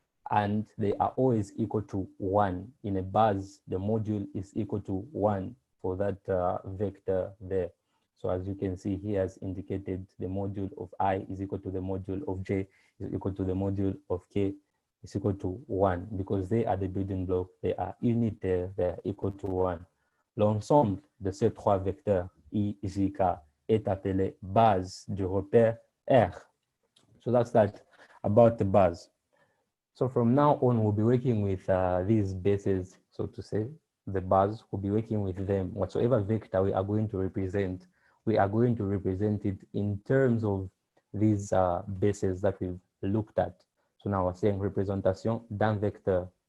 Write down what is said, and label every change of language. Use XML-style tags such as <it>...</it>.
<en>And they are always equal to 1. In a bus, the module is equal to 1 for that vector there. So as you can see, he has indicated the module of I is equal to the module of J is equal to the module of K is equal to 1, because they are the building block, they are unitaires, they are equal to 1.</en> <fr>L'ensemble de ces 3 vecteurs I, J, K est appelé base du repère R.</fr> <en>So that's that about the base. So from now on, we'll be working with these bases, so to say, the base, we'll be working with them. Whatsoever vector we are going to represent, we are going to represent it in terms of these bases that we've looked at. So now we're saying</en> <fr>représentation d'un vecteur.</fr>